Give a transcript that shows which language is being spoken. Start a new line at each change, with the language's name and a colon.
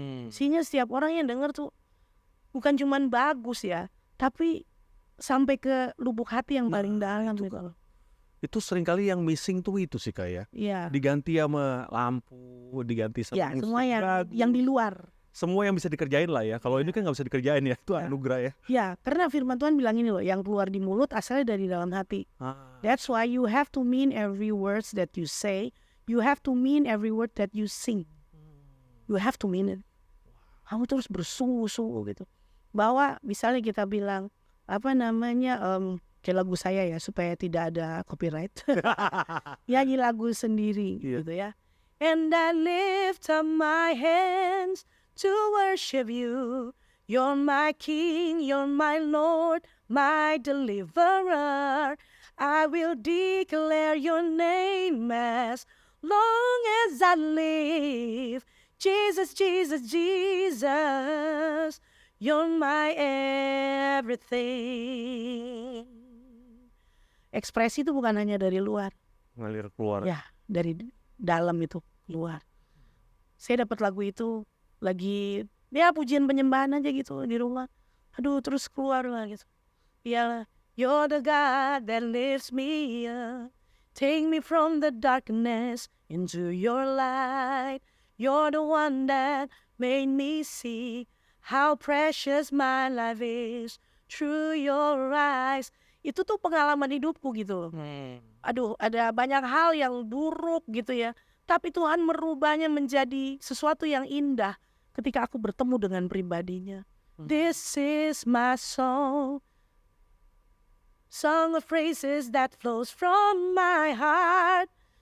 Indonesian: Sehingga setiap orang yang dengar tuh bukan cuman bagus ya, tapi sampai ke lubuk hati yang paling dalam gitu loh. Itu seringkali yang missing tuh itu sih Kak ya. Iya. Diganti sama lampu, diganti sama ya, semua yang di luar. Semua yang bisa dikerjain lah ya. Kalau ini kan nggak bisa dikerjain ya, itu anugerah ya. Ya, karena firman Tuhan bilang ini loh, yang keluar di mulut asalnya dari dalam hati.
English: That's why you have to mean every words that you say. You have to mean every word that you sing. You have to mean it.
Indonesian: Kamu terus bersungguh-sungguh gitu. Bahwa misalnya kita bilang kayak lagu saya ya, supaya tidak ada copyright. Nyanyi lagu sendiri gitu ya.
English: And I lift up my hands to worship you. You're my King, you're my Lord, my deliverer. I will declare your name as long as I live. Jesus, Jesus, Jesus, you're my everything.
Indonesian: Ekspresi itu bukan hanya dari luar, ngalir keluar. Ya, dari dalam itu keluar. Saya dapat lagu itu lagi pujian penyembahan aja gitu di rumah. Aduh, terus keluar lah gitu.
English: Iyalah, you're the God that lifts me up. Take me from the darkness into your light. You're the one that made me see how precious my life is through your eyes.
Indonesian: Itu tuh pengalaman hidupku gitu. Aduh, ada banyak hal yang buruk gitu ya. Tapi Tuhan merubahnya menjadi sesuatu yang indah ketika aku bertemu dengan pribadinya.
English: This is my song. Song of praises that flows from my heart.